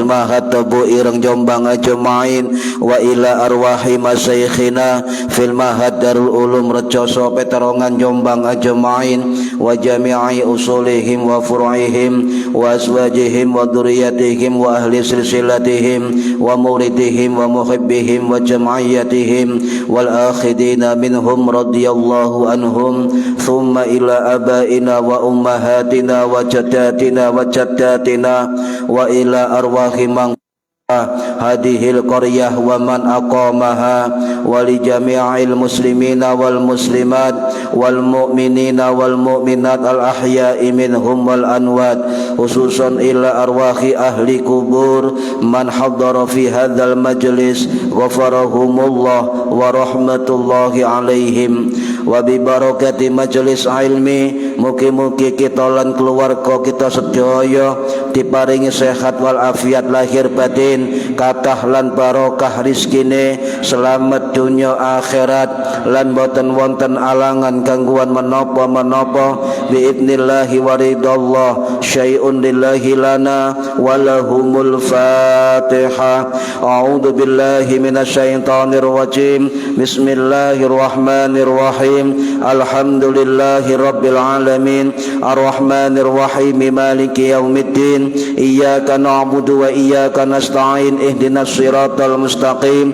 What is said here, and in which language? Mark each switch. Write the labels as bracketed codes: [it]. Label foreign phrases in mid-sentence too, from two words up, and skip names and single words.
[ar] معهد Tabu Ireng Jombang أجمعين، وإلى أرواح مشايخنا في المعهد Darul Ulum Rejoso Peterongan Jombang أجمعين، وجميع أصولهم وفروعهم وأزواجهم وذرياتهم وأهل سلسلتهم ومريديهم ومحبيهم وجمعياتهم والآخذين منهم رضي الله عنهم، ثم إلى آبائنا وأمهاتنا وجداتنا وجداتنا وإلى أرواح من هذه القرية ومن أقامها ولجميع المسلمين والمسلمات والمؤمنين والمؤمنات الأحياء منهم والأموات، خصوصا إلى أرواح أهل القبور من حضر في هذا المجلس غفر الله لهم ورحمة الله عليهم، وببركة مجلس العلم [jv] mugi-mugi kita lan keluarga kita sedaya diparingi sehat wal afiat lahir batin, kathah lan barokah rizkine, selamat dunya akhirat lan boten wonten alangan gangguan menapa-menapa [ar] بإذن الله ورضا الله شيء لله لنا ولهم الفاتحة. أعوذ بالله من الشيطان الرجيم. بسم الله الرحمن الرحيم. الحمد لله رب العالمين الرحمن الرحيم مالك يوم الدين. إياك نعبد وإياك نستعين. اهدنا الصراط المستقيم.